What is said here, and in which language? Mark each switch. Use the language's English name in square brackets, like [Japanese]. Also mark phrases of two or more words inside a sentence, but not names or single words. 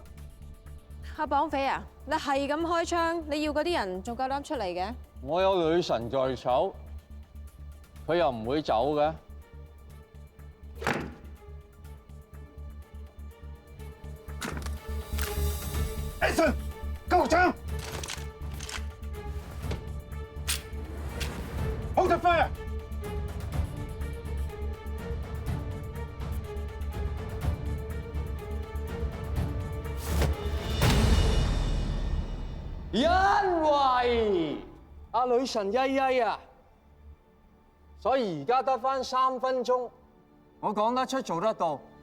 [Cantonese] 阿綁匪啊，你係咁開槍，你要嗰啲人仲夠膽出嚟嘅？我有女神在手，佢又唔會走嘅。 Action！高局長 ， [English] Hold the fire！ [Cantonese] 因為阿女神曳曳啊，所以而家得返3分鐘，我講得出做得到。